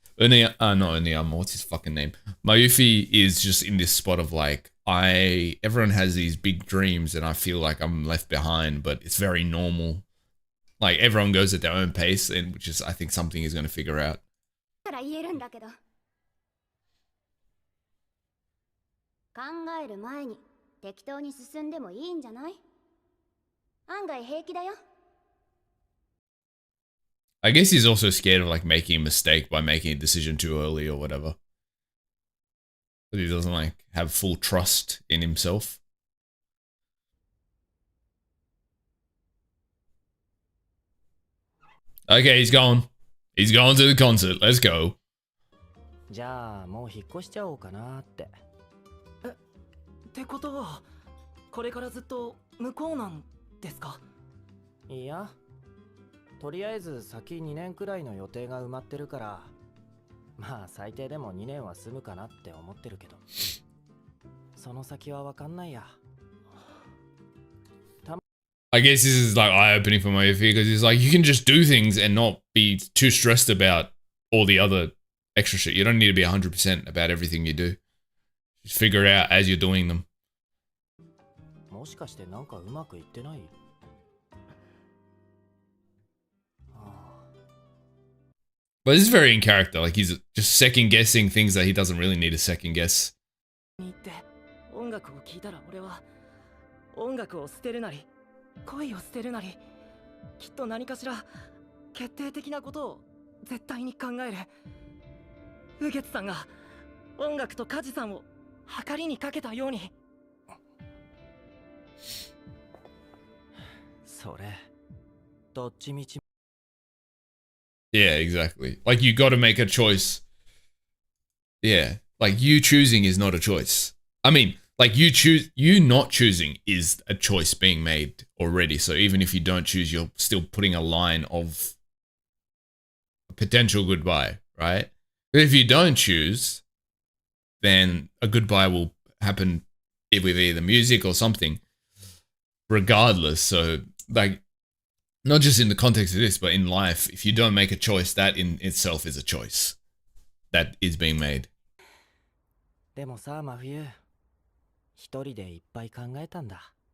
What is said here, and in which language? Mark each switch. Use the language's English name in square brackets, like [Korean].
[English] Not Oniyama, what's his fucking name? Mayufi is just in this spot of like, everyone has these big dreams and I feel like I'm left behind, but it's very normal. Like everyone goes at their own pace, and which is, I think, something he's going to figure out. [Japanese] から言えるんだけど。考える前に適当に進んでもいいんじゃない？案外平気だよ。 [English] I guess he's also scared of like making a mistake by making a decision too early or whatever. But he doesn't like have full trust in himself. Okay, he's gone. He's going to the concert. Let's go. [Japanese] じゃあもう引っ越しちゃおうかなって。ってことはこれからずっと向こうなんですか？いや、とりあえず先2年くらいの予定が埋まってるから、まあ最低でも2年は住むかなって思ってるけど、その先はわかんないや。 [English] I guess this is like eye-opening for Mayufi because he's like, you can just do things and not be too stressed about all the other extra shit. You don't need to be 100% about everything you do. Just figure it out as you're doing them. [Japanese] もしかしてなんかうまくいってない？ [English] But this is very in character. Like he's just second guessing things that he doesn't really need to second guess. [Japanese] に行って音楽を聴いたら俺は音楽を捨てるなり恋を捨てるなりきっと何かしら決定的なことを絶対に考える。雨月さんが音楽と梶さんを計りにかけたように。それどっちみち。 [English] Yeah, exactly. Like you got to make a choice. Yeah, like you choosing is not a choice. I mean, like you not choosing is a choice being made already. So even if you don't choose, you're still putting a line of a potential goodbye, right? But if you don't choose, then a goodbye will happen with either music or something, regardless. So like, not just in the context of this, but in life, if you don't make a choice, that in itself is a choice that is being made. [Japanese] でもさ、真冬、一人でいっぱい考えたんだ。